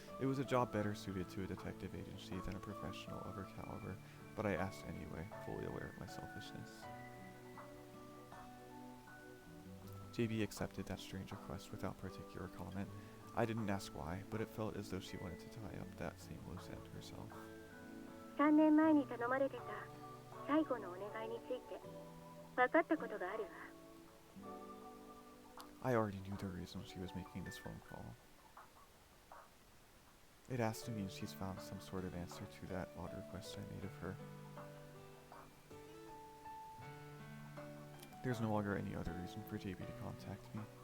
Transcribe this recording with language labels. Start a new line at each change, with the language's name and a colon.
English: It was a job better suited to a detective agency than a professional of her caliber, but I asked anyway, fully aware of my selfishness. JB accepted that strange request without particular comment. I didn't ask why, but it felt as though she wanted to tie up that same loose end herself.
Japanese: 3年前に頼まれてた最後のお願いについて分かったことがあるわ。
English: I already knew the reason she was making this phone call. It has to mean she's found some sort of answer to that odd request I made of her. There's no longer any other reason for JB to contact me.